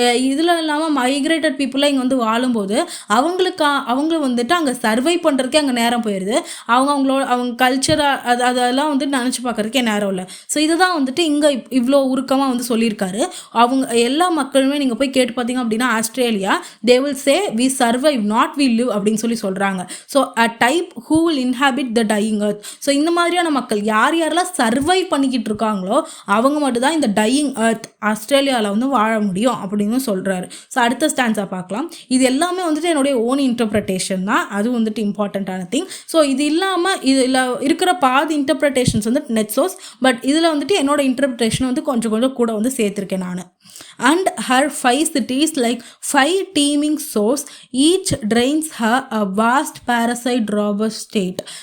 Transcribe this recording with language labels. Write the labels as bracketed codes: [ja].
[ta] இதில் இல்லாமல் மைக்ரேட்டட் பீப்புளாக இங்கே வந்து வாழும்போது அவங்க வந்துட்டு அங்கே சர்வை பண்ணுறதுக்கே அங்கே நேரம் போயிடுது. அவங்க கல்ச்சராக அதெல்லாம் வந்துட்டு நினச்சி பார்க்குறதுக்கே நேரம் இல்லை. ஸோ இதுதான் வந்துட்டு இங்கே இவ்வளோ உருக்கமாக வந்து சொல்லியிருக்காரு. அவங்க எல்லா மக்களுமே நீங்கள் போய் கேட்டு பார்த்தீங்க அப்படின்னா Australia [en] they will say we survive not we live [ta] அப்படின்னு சொல்கிறாங்க. [en] So a type who will inhabit the dying earth. [ta] So இந்த மாதிரியான மக்கள் யாரெல்லாம் சர்வைவ் பண்ணிக்கிட்டு இருக்காங்களோ அவங்க மட்டும்தான் இந்த டையிங் earth ஆஸ்திரேலியாவில் வந்து வாழ முடியும் அப்படின்னு சொல்கிறாரு. ஸோ அடுத்த ஸ்டான்ஸாக பார்க்கலாம். இது எல்லாமே வந்துட்டு என்னுடைய ஓன் இன்டர்பிரிட்டேஷன் தான், அது வந்துட்டு இம்பார்ட்டண்ட்டான திங். ஸோ இது இல்லாமல் இதில் இருக்கிற பாதி இன்டர்பிரிட்டேஷன்ஸ் வந்து நெட் சோர்ஸ், பட் இதில் வந்துட்டு என்னோட இன்டர்பிரிட்டேஷன் வந்து கொஞ்சம் கூட வந்து சேர்த்துருக்கேன் நான். [en] And her 5 cities like 5 teeming sores, each drains her a vast parasite robber state.